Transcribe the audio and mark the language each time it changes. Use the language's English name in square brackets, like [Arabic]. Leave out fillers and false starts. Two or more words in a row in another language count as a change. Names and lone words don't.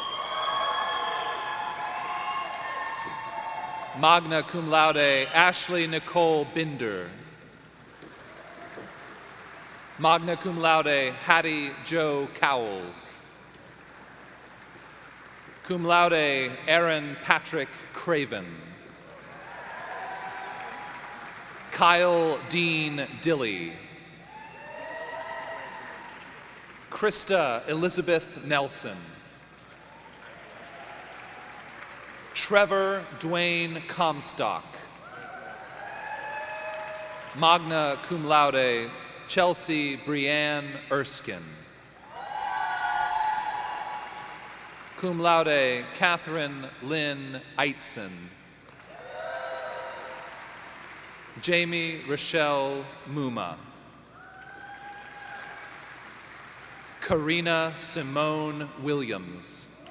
[Latin] Magna cum laude, [English] Ashley Nicole Binder. [Latin] Magna cum laude, [English] Hattie Joe Cowles. [Latin] Cum laude, [English] Aaron Patrick Craven. Kyle Dean Dilly. Krista Elizabeth Nelson. Trevor Dwayne Comstock. [Latin] Magna cum laude, [English] Chelsea Brianne Erskine. [Latin] Cum laude, [English] Catherine Lynn Eitzen. Jamie Rochelle Muma. Karina Simone Williams.